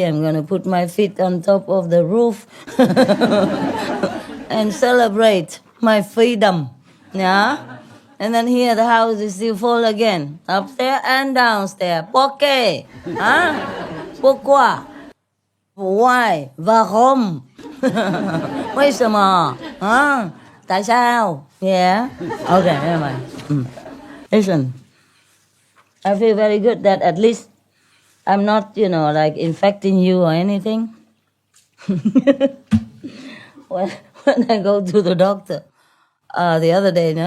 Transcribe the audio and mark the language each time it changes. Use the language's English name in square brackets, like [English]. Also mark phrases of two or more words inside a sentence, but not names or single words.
[English] I'm going to put my feet on top of the roof and celebrate my freedom. Yeah? And then here the house is still full again. Upstairs and downstairs. [French] Pourquoi? Huh? Pourquoi? Why? [German] Warum? [Chinese] 为什么? [Vietnamese] Huh? Tại sao? [English] Yeah? Okay, never mind. Listen, I feel very good that at least I'm not, you know, like infecting you or anything. when I go to the doctor the other day, no?